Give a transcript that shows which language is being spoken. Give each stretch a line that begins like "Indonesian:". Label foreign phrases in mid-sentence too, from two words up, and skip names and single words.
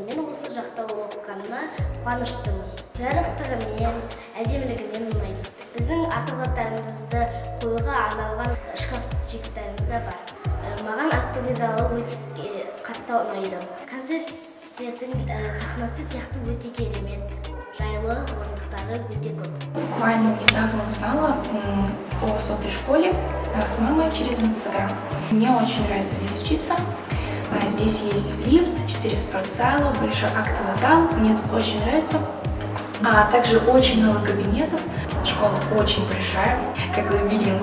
Kazakh: Мен осы жақта оқығаныма қуаныштымын. Жарықтығымен, әдемілігімен ұнайды. Біздің артық заттарымызды қоюға арналған шкафчиктарымыз да бар. Маған актовый залы өте қатты ұнайды. Концерттердің сахнасы сияқты өте керемет. Жайлы орындықтары өте көп.
Russian: Буквально недавно узнала о сотой школе с мамой через Инстаграм. Мне очень нравится здесь учиться. Здесь есть лифт, 4 спортзала, большой актовый зал. Мне тут очень нравится. А также очень много кабинетов. Школа очень большая, как лабиринт.